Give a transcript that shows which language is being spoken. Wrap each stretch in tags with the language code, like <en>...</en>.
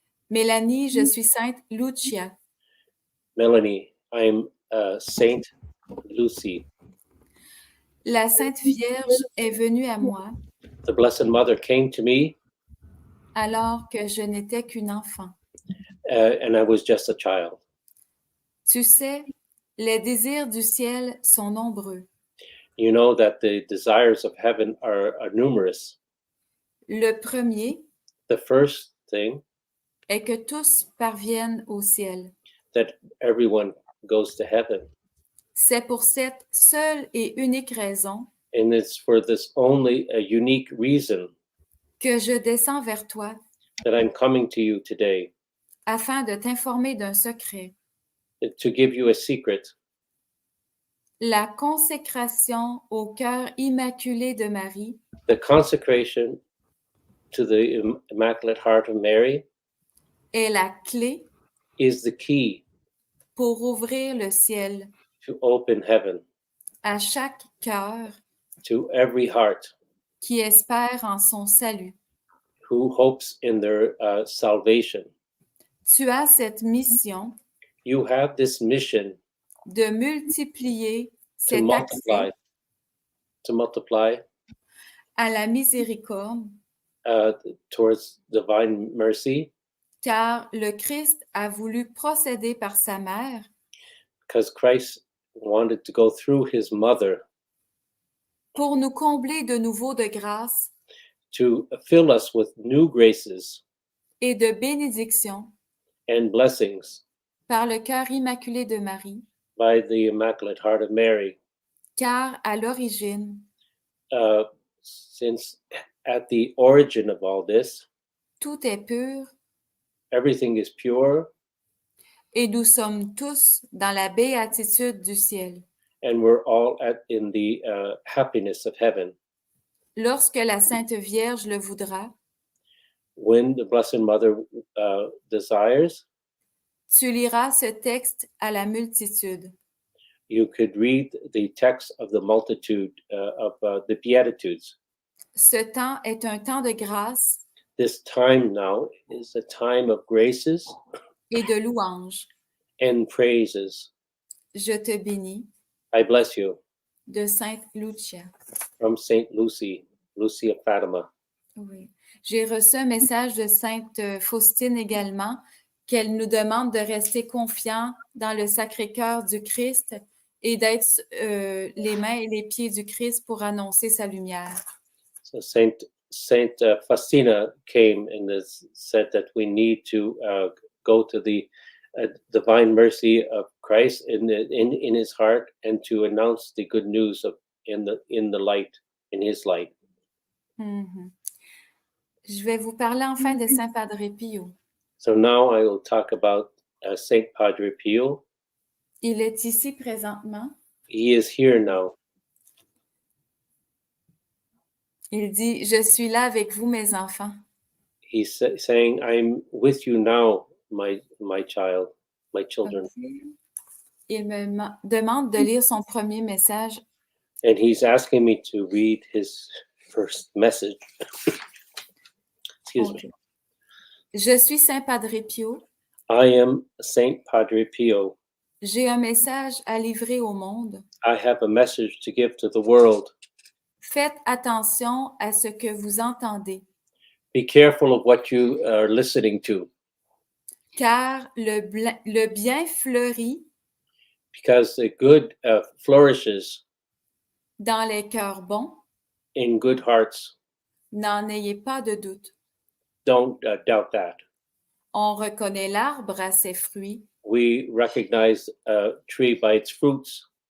<fr>Mélanie, je suis Sainte Lucia.</fr> <en>Melanie, I'm Saint Lucy.</en> <fr>La Sainte Vierge est venue à moi</fr> <en>The Blessed Mother came to me,</en> <fr>alors que je n'étais qu'une enfant.</fr> <en>and I was just a child.</en> <fr>Tu sais, les désirs du ciel sont nombreux.</fr> <en>You know that the desires of heaven are numerous.</en> <fr>Le premier</fr> <en>The first thing,</en> <fr>est que tous parviennent au ciel.</fr> <en>that everyone goes to heaven.</en> <fr>C'est pour cette seule et unique raison</fr> <en>And it's for this only a unique reason</en> <fr>que je descends vers toi</fr> <en>that I'm coming to you today,</en> <fr>afin de t'informer d'un secret.</fr> <en>to give you a secret.</en> <fr>La consécration au cœur immaculé de Marie</fr> <en>The consecration to the Immaculate Heart of Mary</en> <fr>est la clé</fr> <en>is the key</en> <fr>pour ouvrir le ciel</fr> <en>to open heaven</en> <fr>à chaque cœur</fr> <en>to every heart</en> <fr>qui espère en son salut.</fr> <en>who hopes in their salvation.</en> <fr>Tu as cette mission</fr> <en>You have this mission</en> <fr>de multiplier</fr> <en>to</en> <fr>cet</fr> <en>multiply,</en> <fr>accès à la miséricorde,</fr> <en>towards divine mercy,</en> <fr>car le Christ a voulu procéder par sa mère</fr> <en>because Christ wanted to go through his mother</en> <fr>pour nous combler de nouveau de grâce</fr> <en>to fill us with new graces</en> <fr>et de bénédictions</fr> <en>and blessings</en> <fr>par le cœur immaculé de Marie,</fr> <en>by the Immaculate Heart of Mary.</en> <fr>car à l'origine,</fr> <en>Since at the origin of all this,</en> <fr>tout est pur</fr> <en>everything is pure,</en> <fr>et nous sommes tous dans la béatitude du ciel.</fr> <en>and we're all in the happiness of heaven.</en> <fr>Lorsque la Sainte Vierge le voudra,</fr> <en>When the Blessed Mother desires,</en> <fr>tu liras ce texte à la multitude.</fr> <en>you could read the text of the multitude of the Beatitudes.</en> <fr>Ce temps est un temps de grâce</fr> <en>This time now is a time of graces</en> <fr>et de louange.</fr> <en>and praises.</en> <fr>Je te bénis,</fr> <en>I bless you.</en> <fr>de Sainte Lucia.</fr> <en>From Saint Lucy, Lucy of Fatima.</en> <fr>Oui. J'ai reçu un message de Sainte Faustine également, qu'elle nous demande de rester confiants dans le Sacré-Cœur du Christ et d'être les mains et les pieds du Christ pour annoncer sa lumière.</fr> <en>So Saint Faustina came and said that we need to go to the divine mercy of Christ in his heart and to announce the good news of in the light, in his light. Mhm.</en> <fr>Je vais vous parler enfin de Saint Padre Pio.</fr> <en>So now I will talk about Saint Padre Pio.</en> <fr>Il est ici présentement.</fr> <en>He is here now.</en> <fr>Il dit, je suis là avec vous, mes enfants.</fr> <en>He's saying, I'm with you now, my child, my children. Okay.</en> <fr>Il me demande de lire son premier message.</fr> <en>And he's asking me to read his first message. Excuse me.</en> <fr>Je suis Saint Padre Pio.</fr> <en>I am Saint Padre Pio.</en> <fr>J'ai un message à livrer au monde.</fr> <en>I have a message to give to the world.</en> <fr>Faites attention à ce que vous entendez,</fr> <en>Be careful of what you are listening to,</en> <fr>car le bien fleurit</fr> <en>because the good flourishes</en> <fr>dans les cœurs bons.</fr> <en>in good hearts.</en> <fr>N'en ayez pas de doute.</fr> <en>Don't doubt that.</en> <fr>On reconnaît l'arbre à ses fruits.</fr> <en>We recognize a tree by its fruits.</en>